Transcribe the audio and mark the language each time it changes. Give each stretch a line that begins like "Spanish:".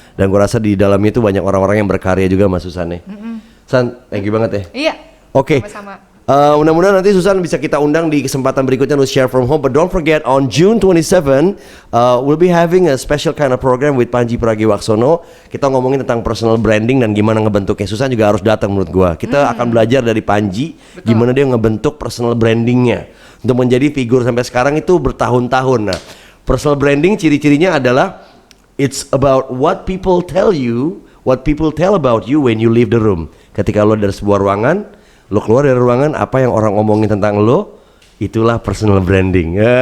Indonesian: Dan gue rasa di dalamnya itu banyak orang-orang yang berkarya juga sama Susan nih. San,
English: thank you
Indonesian: banget ya. Iya. Oke. Sama-sama. Mudah-mudahan nanti Susan bisa kita undang di kesempatan berikutnya untuk
English: share from home. But don't forget on June 27, we'll be having a special kind of program with Panji Pragiwaksono.
Indonesian: Kita ngomongin tentang personal branding dan gimana ngebentuknya. Susan juga harus datang menurut gua. Kita akan belajar dari Panji gimana dia ngebentuk personal brandingnya untuk menjadi figur sampai sekarang itu bertahun-tahun. Nah, personal branding ciri-cirinya adalah
English: it's about what people tell you, what people tell about you when you leave the room.
Indonesian: Ketika lo dari sebuah ruangan, lo keluar dari ruangan, apa yang orang ngomongin tentang lo, itulah personal branding.